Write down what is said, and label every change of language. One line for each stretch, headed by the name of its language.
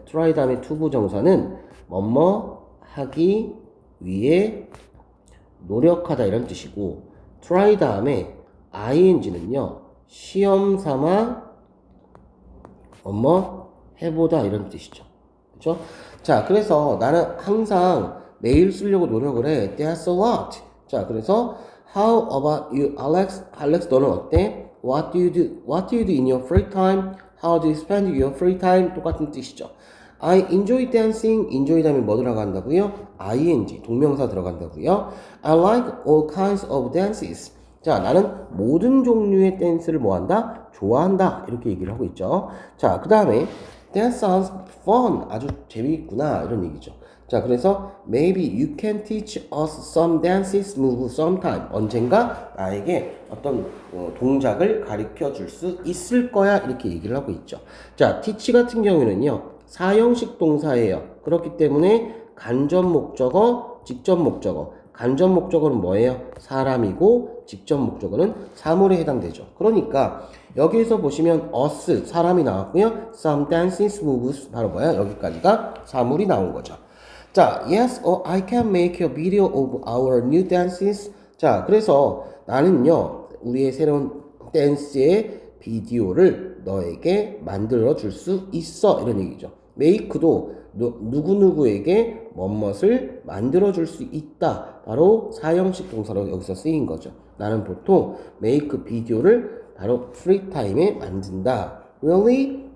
Korean: try 다음에 투부정사는 뭐뭐 하기 위해 노력하다 이런 뜻이고 try 다음에 ing는요. 시험 삼아 뭐뭐 해보다 이런 뜻이죠. 그렇죠? 자, 그래서 나는 항상 매일 쓰려고 노력을 해.
English: That's a lot. 자, 그래서 How about you, Alex? Alex,
Korean: 너는 어때?
English: What do you do? What do you do in your free time? How do you spend your free time?
Korean: 똑같은 뜻이죠.
English: I enjoy dancing.
Korean: enjoy 다음에 뭐 들어간다고요? ing, 동명사 들어간다고요.
English: I like all kinds of dances.
Korean: 자, 나는 모든 종류의 댄스를 뭐한다? 좋아한다. 이렇게 얘기를 하고 있죠. 자, 그 다음에
English: That sounds fun.
Korean: 아주 재미있구나. 이런 얘기죠. 자, 그래서
English: maybe you can teach us some dances move sometime.
Korean: 언젠가 나에게 어떤 동작을 가르쳐 줄 수 있을 거야. 이렇게 얘기를 하고 있죠. 자, teach 같은 경우에는요. 사형식 동사예요. 그렇기 때문에 간접 목적어, 직접 목적어. 간접 목적어는 뭐예요? 사람이고 직접 목적어는 사물에 해당되죠. 그러니까 여기에서 보시면 us 사람이 나왔고요. some dances moves 바로 뭐야? 여기까지가 사물이 나온 거죠.
English: 자, yes, I can make a video of our new dances.
Korean: 자, 그래서 나는요, 우리의 새로운 댄스의 비디오를 너에게 만들어 줄 수 있어. 이런 얘기죠. make도 누구누구에게 뭐뭇을 만들어 줄 수 있다. 바로 사형식 동사로 여기서 쓰인 거죠. 나는 보통 make 비디오를 바로 free time에 만든다.
English: Really?